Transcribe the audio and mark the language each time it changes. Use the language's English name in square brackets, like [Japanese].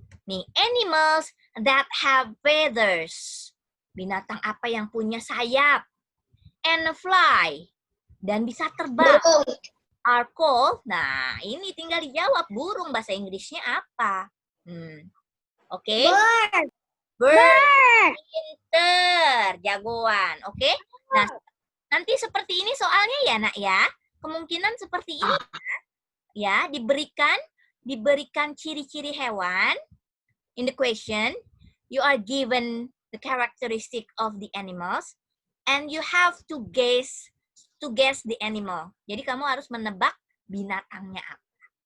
[English] Nih, animals that have feathers. [Indonesian] Binatang apa yang punya sayap? [English] And fly. [Indonesian] Dan bisa terbang. [English] Are called. [Indonesian] Nah, ini tinggal dijawab. Burung bahasa Inggrisnya apa? Oke. Bird. Pinter. Jagoan. Oke. Nah, nanti seperti ini soalnya ya, Nak ya. Kemungkinan seperti ini ya, diberikan ciri-ciri hewan. [English] In the question, you are given the characteristic of the animals and you have to guess the animal. [Indonesian] Jadi kamu harus menebak binatangnya apa.